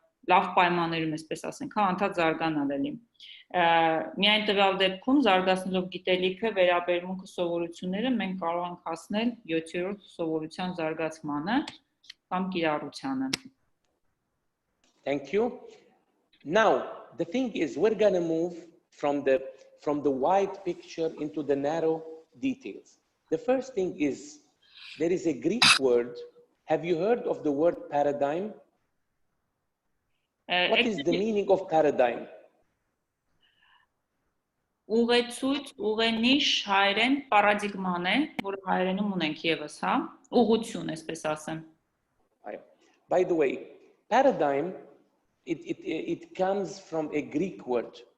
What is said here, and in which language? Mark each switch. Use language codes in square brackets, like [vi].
[hy] լավ պայմաններում, այսպես ասենք, անդադ զարգանալ էլի։ Միայն տվյալ դեպքում զարգացնելով գիտելիքը, վերաբերմունքը, սովորությունները մենք կարող ենք հասնել 7-րդ սովորության զարգացմանը կամ կիրառությանը։ [en] Thank you. Now, the thing is, we're going to move from the wide picture into the narrow details. The first thing is, there is a Greek word. Have you heard of the word paradigm? What is the meaning of paradigm? [hy] Ուղեցույց, ուղենիշ հայերեն պարադիգման է, որ հայերենում ունենք եւս, հա? Ուղղություն, այսպես ասեմ։ [en] By the way, paradigm it comes from a Greek word.